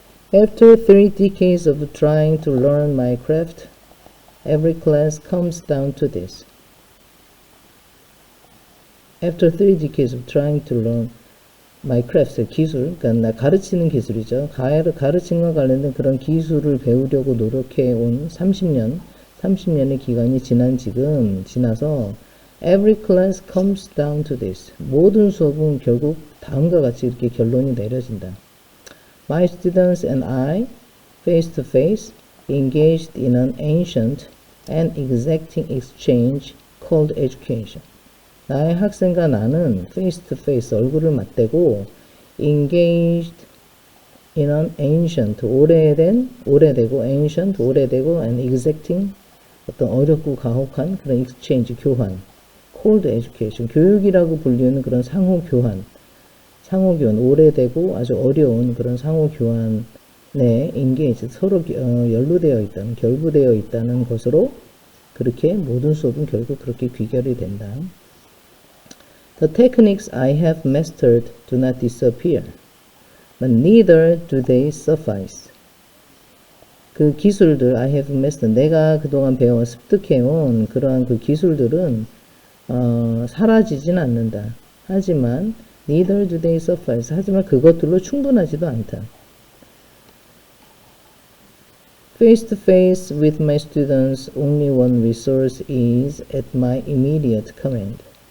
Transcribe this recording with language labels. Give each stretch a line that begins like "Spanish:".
English: After 3 decades of trying to learn my craft, every class comes down to this. After 3 decades of trying to learn my craft,
Korean: 기술, 그러니까 나 가르치는 기술이죠. 가르침과 관련된 그런 기술을 배우려고 노력해 온 30년의 기간이 지나서
English: every class comes down to this.
Korean: 모든 수업은 결국 다음과 같이 이렇게 결론이 내려진다.
English: My students and I, face to face, engaged in an ancient and exacting exchange called education.
Korean: 나의 학생과 나는
English: face to face,
Korean: 얼굴을 맞대고
English: engaged in an ancient,
Korean: 오래되고 ancient, 오래되고
English: and exacting,
Korean: 어떤 어렵고 가혹한 그런
English: exchange,
Korean: 교환,
English: called education,
Korean: 교육이라고 불리는 그런 상호교환, 오래되고 아주 어려운 그런 상호교환에 engage, 서로 연루되어 있다는, 결부되어 있다는 것으로 그렇게 모든 수업은 결국 그렇게 귀결이 된다.
English: The techniques I have mastered do not disappear, but neither do they suffice.
Korean: 그 기술들,
English: I have mastered,
Korean: 내가 그동안 습득해온 그러한 그 기술들은 사라지진 않는다. 하지만
English: neither do they suffice.
Korean: 하지만 그것들로 충분하지도 않다.
English: Face to face with my students, only one resource is at my immediate command.